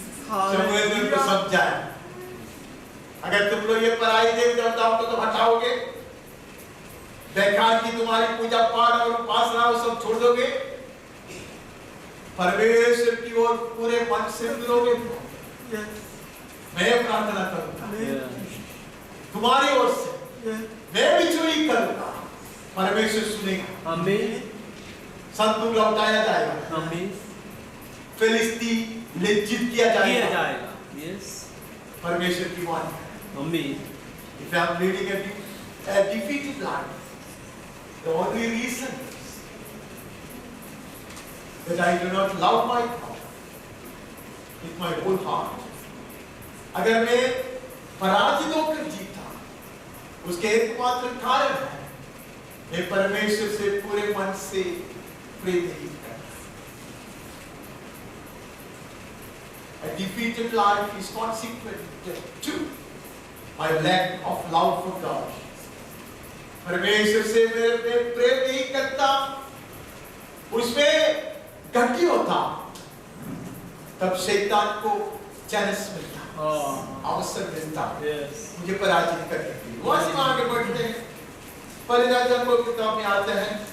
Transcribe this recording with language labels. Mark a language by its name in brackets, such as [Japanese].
[Hindi] शमूएल ने उनको समझाया, अगर तुम लोग ये पराई देवी देवताओं को तो हटाओगे, बेकार की तुम्हारी पूजा पाठ और उपासना वो सब छोड़ दोगे, परमेश्वर की ओर पूरे मन से मिलोगे, मैं प्रार्थना करूंगा तुम्हारी ओर से, मैं भी चोरी करूंगा, परमेश्वर सुनेगा। आमीन। संतुलन लौटाया जाएगा। आमीन। फिलिस्ती निश्चित किया जाएगा। [English] Yes. [Hindi] परमेश्वर की वाणी। आमीन। [English] If I am leading a defeated life, the only reason is that I do not love my God with my whole heart. [Hindi] अगर मैं पराजित होकर जीता, उसके एकमात्र कारण है मैं परमेश्वर से पूरे मन से प्रेम नहीं करता। [English] A defeated life is consequent to my lack of love for God. [Hindi] परमेश्वर से मैं प्रेम नहीं करता, उसमें घटी होता, तब शैतान को चांस मिलता, अवसर मिलता मुझे पराजित करने के लिए। वहां से आगे बढ़ते हैं, पहले राजा को किताब में आते हैं